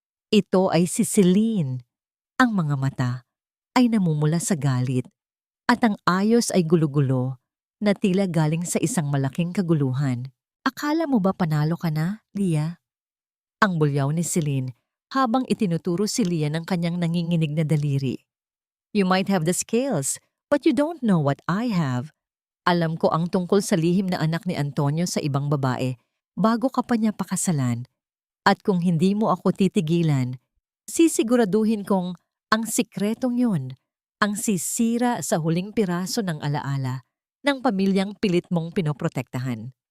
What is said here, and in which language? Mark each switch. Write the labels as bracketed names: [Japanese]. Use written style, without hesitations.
[Filipino] Ito ay si Celine. Ang mga mata ay namumula sa galit at ang ayos ay gulo-gulo na tila galing sa isang malaking kaguluhan. Akala mo ba panalo ka na, Lia? Ang bulyaw ni Celine habang itinuturo si Lia ng kanyang nanginginig na daliri. [English] You might have the skills, but you don't know what I have. [Filipino] Alam ko ang tungkol sa lihim na anak ni Antonio sa ibang babae bago ka pa niya pakasalan. At kung hindi mo ako titigilan, sisiguraduhin kong ang sikretong yun ang sisira sa huling piraso ng alaala ng pamilyang pilit mong pinoprotektahan.